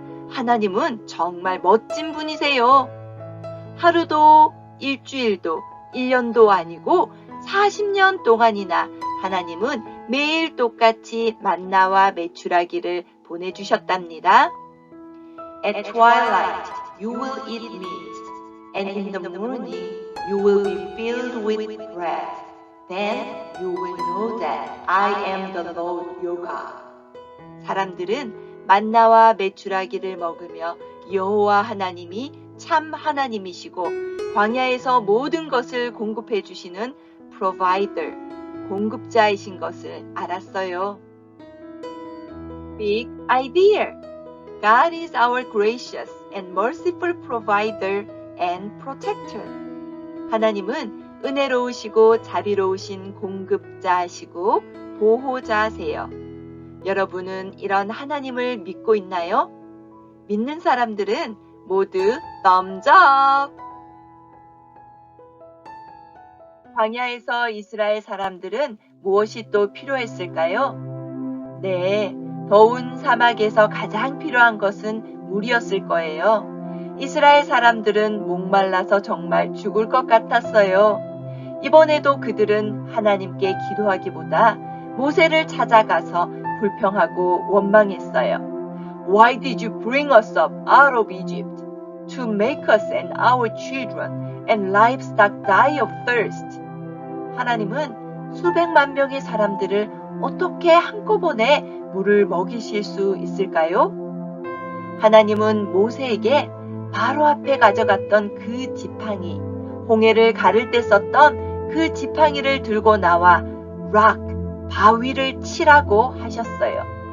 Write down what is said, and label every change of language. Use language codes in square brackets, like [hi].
[ko] 하나님은 정말 멋진 분이세요. 하루도 일주일도 1년도 아니고 40년 동안이나 하나님은 매일 똑같이 만나와 메추라기를 보내주셨답니다. [en] At twilight you will eat meat, and in the morning you will be filled with bread. Then you will know that I am the Lord your God. [ko] 사람들은 만나와 메추라기를 먹으며 여호와 하나님이 참 하나님이시고 광야에서 모든 것을 공급해 주시는 provider, 공급자이신 것을 알았어요. [en] Big idea! God is our gracious and merciful provider and protector. [ko] 하나님은 은혜로우시고 자비로우신 공급자시고 보호자세요. 여러분은 이런 하나님을 믿고 있나요? 믿는 사람들은 모두 [en] thumbs up! [ko] 광야에서 이스라엘 사람들은 무엇이 또 필요했을까요? 네, 더운 사막에서 가장 필요한 것은 물이었을 거예요. 이스라엘 사람들은 목말라서 정말 죽을 것 같았어요. 이번에도 그들은 하나님께 기도하기보다 모세를 찾아가서 불평하고 원망했어요. [en] Why did you bring us up out of Egypt to make us and our children and livestock die of thirst? [ko] 하나님은 수백만 명의 사람들을 어떻게 한꺼번에 물을 먹이실 수 있을까요? 하나님은 모세에게 바로 앞에 가져갔던 그 지팡이, 홍해를 가를 때 썼던 그 지팡이를 들고 나와 rock, 바위를 치라고 하셨어요.